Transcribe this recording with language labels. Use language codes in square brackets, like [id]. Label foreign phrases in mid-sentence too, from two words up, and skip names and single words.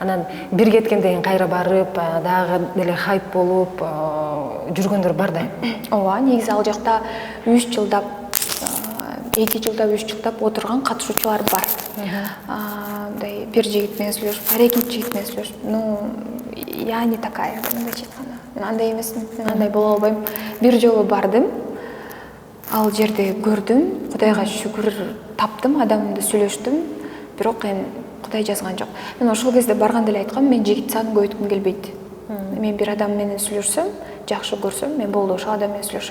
[ky] Анан бир кеткенден кийин кайра барып, дагы деле хайп болуп жүргөндөр бар да. ооба, негизи ал жакта 3 жылдап 2 жылдап 3 жылдап отурган катышуучулар бар. Мындай бир жигит менен сүйлөшүп, экинчи жигит менен сүйлөшүп, [ru] ну я не такая, [ky] мындайча айтканда. Мен андай эмесмин, мен андай боло албайм. Бир жолу бардым, ал жерде көрдүм, Кудайга шүгүр таптым, адамды сүйлөштүм, бирок эми Кудай жазган жок. Мен ошол кезде барганда эле айткам, мен жигит санын көбөйткүм келбейт. Мен бир адам менен сүйлөшсөм, жакшы көрсөм, мен болду ошол адам менен сүйлөшөм.